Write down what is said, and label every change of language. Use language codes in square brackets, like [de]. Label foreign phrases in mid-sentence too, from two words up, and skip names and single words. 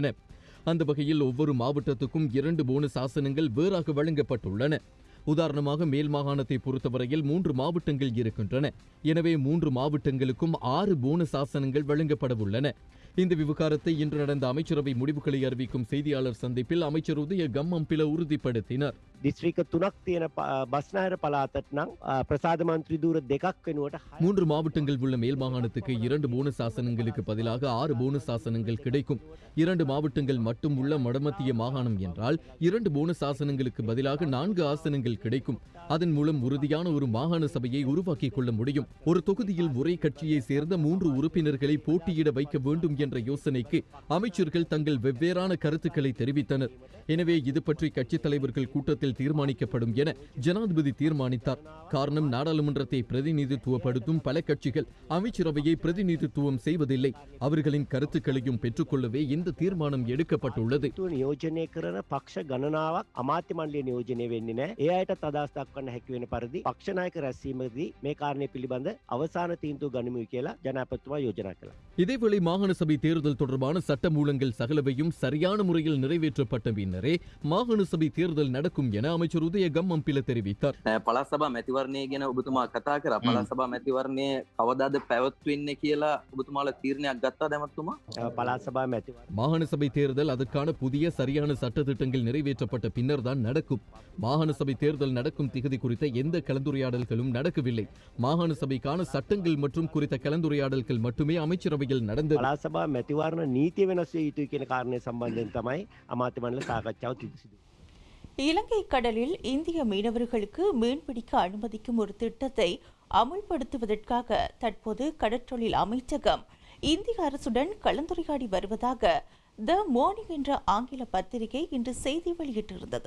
[ta] அந்த வகையில் ஒவ்வொரு மாவட்டத்துக்கும் 2 போனஸ் ஆசனங்கள் வேறாக வழங்கப்பட்டுள்ளன. உதாரணமாக மேல் மாகாணத்தை பொறுத்தவரையில் 3 மாவட்டங்கள் இருக்கின்றன. எனவே 3 மாவட்டங்களுக்கும் 6 போனஸ் ஆசனங்கள் வழங்கப்படவுள்ளன. இந்த விவகாரத்தை இன்று நடந்த அமைச்சரவை முடிவுகளை அறிவிக்கும் செய்தியாளர் சந்திப்பில் அமைச்சர் உதய கம்மம்பில உறுதிப்படுத்தினார். [si] දිස්ත්‍රික්ක 3ක් තියෙන බස්නාහිර පළාතට නම් ප්‍රසාද මන්ත්‍රී දූර 2ක් වෙනුවට [ta] 3 மாவட்டங்கள் உள்ள மேல் மாகாணத்துக்கு 2 போனஸ் ஆசனங்களுக்கு பதிலாக 6 போனஸ் ஆசனங்கள் கிடைக்கும். 2 மாவட்டங்கள் மட்டும் உள்ள வடமத்திய மாகாணம் என்றால் 2 போனஸ் ஆசனங்களுக்கு பதிலாக 4 ஆசனங்கள் கிடைக்கும். அதன் மூலம் உறுதியான ஒரு மாகாண சபையை உருவாக்கிக் கொள்ள முடியும். ஒரு தொகுதியில் ஒரே கட்சியை சேர்ந்த 3 உறுப்பினர்களை போட்டியிட வைக்க வேண்டும் என்ற யோசனைக்கு அமைச்சர்கள் தங்கள் வெவ்வேறான கருத்துக்களை தெரிவித்தனர். எனவே இது பற்றி கட்சித் தலைவர்கள் கூட்டத்தில் தீர்மானிக்கப்படும் என ஜனாதிபதி தீர்மானித்தார். காரணம், நாடாளுமன்றத்தை பிரதிநிதித்துவப்படுத்தும் பல கட்சிகள் அமைச்சரவையை பிரதிநிதித்துவம் செய்வதில்லை. அவர்களின் கருத்துக்களையும் பெற்றுக்கொள்ளவே இந்த தீர்மானம் எடுக்கப்பட்டுள்ளது. [si] නියෝජනය කරන පක්ෂ ගණනාවක් අමාත්‍ය මණ්ඩලය නියෝජනය වෙන්නේ නැහැ. ඒ අයට අදහස් දක්වන්න හැකි වෙන පරිදි පක්ෂ නායක රැස්වීමේදී මේ කාරණය පිළිබඳ අවසාන තීන්දුව ගනිමු කියලා ජනාධිපතිතුමා යෝජනා කළා. [ta] இதேவேளை மாகாண சபை தேர்தல் தொடர்பான சட்டமூலங்கள் சகலவையும் சரியான முறையில் நிறைவேற்றப்பட்ட பின்னரே மாகாண சபை தேர்தல் நடக்கும் என அமைச்சர் உதய கம்மம்பில தெரிவித்தார். [si] පළාත් සභා මැතිවරණය ගැන ඔබතුමා කතා කරා. පළාත් සභා මැතිවරණය කවදාද පැවැත්වෙන්නේ කියලා ඔබතුමාලා තීරණයක් ගත්තාද ඇමතුමා? පළාත් සභා මැතිවරණ [ta] மாகாண சபை தேர்தல் அதற்கான புதிய சரியான சட்டத்திட்டங்கள் நிறைவேற்றப்பட்ட பின்னர் தான் நடக்கும். மாகாண சபை தேர்தல் நடக்கும் திகதி குறித்த எந்த கலந்துரையாடல்களும் நடக்கவில்லை. மாகாண சபைக்கான சட்டங்கள் மற்றும் குறித்த கலந்துரையாடல்கள் மட்டுமே அமைச்சரவையில் நடந்தது. [si] පළාත් සභා මැතිවරණ නීතිය වෙනස් විය යුතුයි කියන කාරණය සම්බන්ධයෙන් තමයි අමාත්‍ය මණ්ඩල සාකච්ඡාව සිදු. [ta] இலங்கை கடலில் இந்திய மீனவர்களுக்கு மீன்பிடிக்க அனுமதிக்கும் ஒரு திட்டத்தை அமுல்படுத்துவதற்காக தற்போது கடற்றொழில் அமைச்சகம் இந்திய அரசுடன் கலந்துரையாடி வருவதாக த மார்னிங் என்ற ஆங்கில பத்திரிகை இன்று செய்தி வெளியிட்டிருந்தது.